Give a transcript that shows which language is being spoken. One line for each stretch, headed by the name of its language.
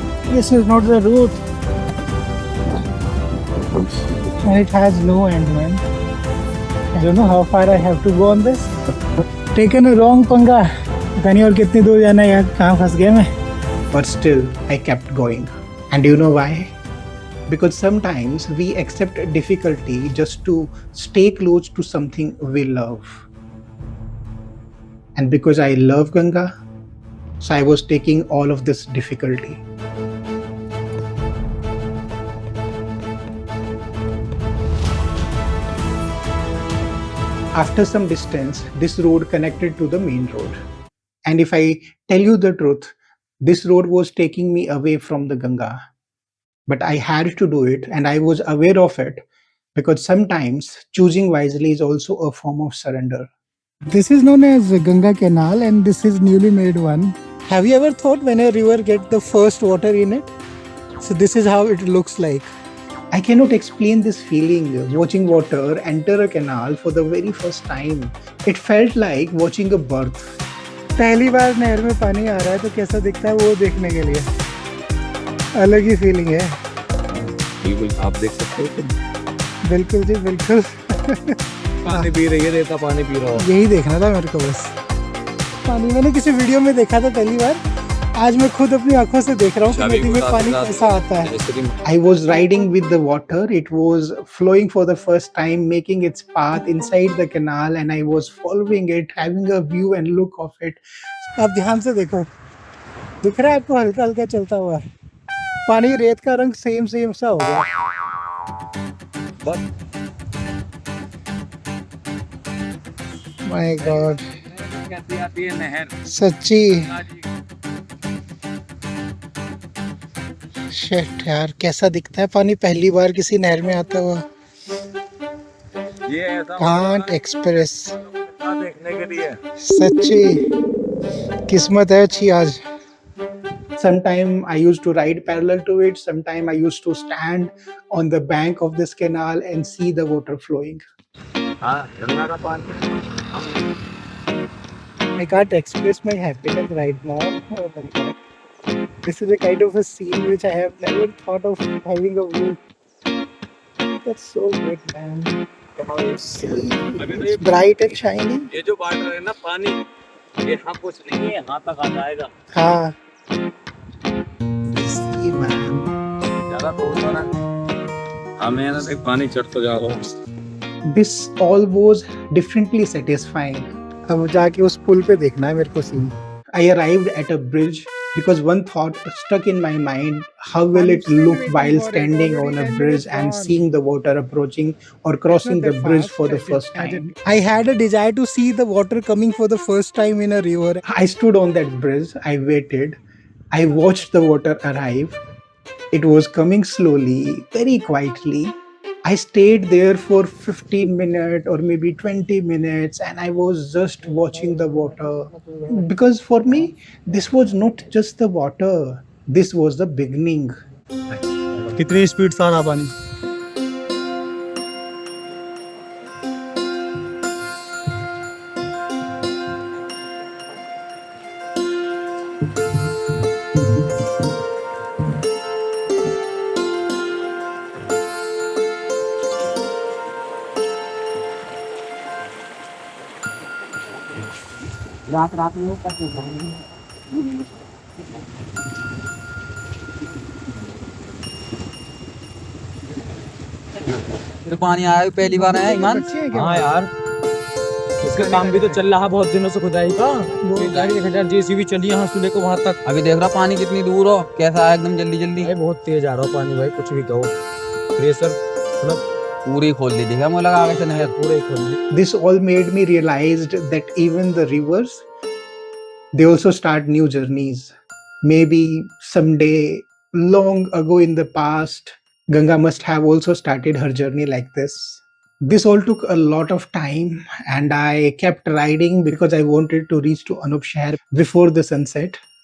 English: This is not the route. And it has no end, man. I don't know how far I have to go on this. Taken a wrong panga.
Hindi: पता नहीं और कितनी दूर जाना है यार, कहाँ फंस गया मैं.
English: But still, I kept going. And you know why? Because sometimes we accept difficulty just to stay close to something we love. And because I love Ganga, so I was taking all of this difficulty. After some distance, this road connected to the main road. And if I tell you the truth, this road was taking me away from the Ganga. But I had to do it and I was aware of it because sometimes choosing wisely is also a form of surrender. This is known as Ganga Canal and this is newly made one. Have you ever thought when a river gets the first water in it? So this is how it looks like. I cannot explain this feeling watching water enter a canal for the very first time. It felt like watching a birth.
Hindi: पहली बार नहर में पानी आ रहा है तो कैसा दिखता है वो देखने के लिए अलग ही फीलिंग है. बिल्कुल आप देख सकते हो. बिल्कुल जी बिल्कुल. पानी पी रही है, रेता पानी पी रहा हो. यही देखना था मेरे को बस. पानी मैंने किसी वीडियो में देखा था पहली बार. आज मैं खुद अपनी आंखों से देख रहा हूँ कि नदी में पानी कैसा आता है.
English: I was riding with the water. It was flowing for the first time, making its path inside the canal, and I was following it, having a view and look of it.
Hindi: आप ध्यान से देखो, दिख रहा है आपको हल्का हल्का चलता हुआ पानी. रेत का रंग सेम सा हो गया.
English: My God.
Hindi: कैसी आती है नहर सच्ची. शिट यार, कैसा दिखता है पानी पहली बार किसी नहर में आता हुआ. ये ऐसा घाट एक्सप्रेस देखने के लिए सच्ची किस्मत है अच्छी आज.
English: Sometime I used to ride parallel to it. Sometime I used to stand on the bank of this canal and see the water flowing.
Hindi: हाँ, गंगा का पानी.
English: I can't express my happiness right now. Oh my God. This is a kind of a scene which I have never thought of having a view. That's so good, man. It's bright and shiny.
Hindi: ये जो water है ना पानी, ये यहाँ कुछ नहीं है, यहाँ तक आ जाएगा. हाँ.
English: See, man.
Hindi: ज़्यादा दूर ना. हमें ना एक पानी चढ़ता जा रहा हूँ.
English: This all was differently satisfying.
Hindi: अब जाके उस पुल पे देखना है मेरे को scene.
English: I arrived at a bridge because one thought stuck in my mind: how will it look while standing on a bridge and seeing the water approaching or crossing the bridge for the first time? I had a desire to see the water coming for the first time in a river. I stood on that bridge. I waited. I watched the water arrive. It was coming slowly, very quietly. I stayed there for 15 minutes or maybe 20 minutes and I was just watching the water. Because for me, this was not just the water. This was the beginning.
Hindi: कितनी speed से आ रहा पानी? रात में तो पानी आया है, पहली बार आया ईमान। हाँ यार, इसका काम भी तो चल रहा बहुत दिनों से खुदाई का। जेसीबी चली यहाँ से लेकर वहां तक। अभी देख रहा पानी कितनी दूर हो, कैसा आया एकदम जल्दी जल्दी। भाई बहुत तेज आ रहा है पानी भाई, कुछ भी कहो। प्रेशर मतलब पूरी खोल दी, देखा मुझे लगा आगे से नहर पूरे खोल दी।
English: This all made me realize that even the rivers, they also start new journeys. Maybe someday, long ago in the past, Ganga must have also started her journey like this. This all took a lot of time, and I kept riding because I wanted to reach to Anup Shahar before the sunset.